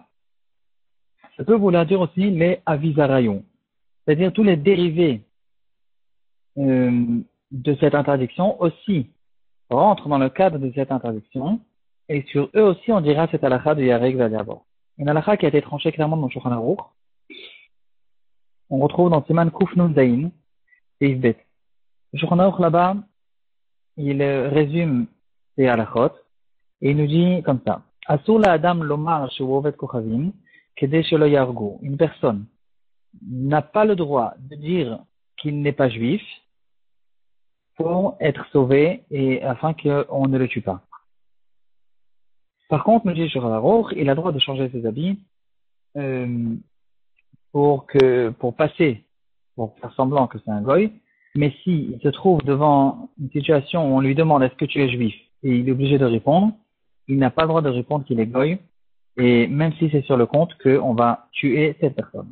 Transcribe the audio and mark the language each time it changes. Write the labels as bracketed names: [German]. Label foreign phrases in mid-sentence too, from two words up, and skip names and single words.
[French] Ça peut vouloir dire aussi les Avisarayons, c'est-à-dire tous les dérivés de cette interdiction aussi rentrent dans le cadre de cette interdiction, et sur eux aussi on dira cette halakha de [Hebrew] יהרג ואל יעבור. [French] Une halakha qui a été tranchée clairement dans le Shulchan Aruch. On retrouve dans Siman Kuf Nun Zayin et Isbet. Le Shulchan Aruch là-bas, il résume ces halakhot et il nous dit comme ça. [Hebrew] אסור לאדם לומר שהוא עובד כוכבים כדי שלא יהרגו. [French] Une personne n'a pas le droit de dire qu'il n'est pas juif pour être sauvé et afin qu'on ne le tue pas. Par contre, nous dit Shulchan Aruch, il a le droit de changer ses habits pour faire semblant que c'est un goy, mais s'il se trouve devant une situation où on lui demande est-ce que tu es juif et il est obligé de répondre, il n'a pas le droit de répondre qu'il est goy, et même si c'est sur le compte qu'on va tuer cette personne.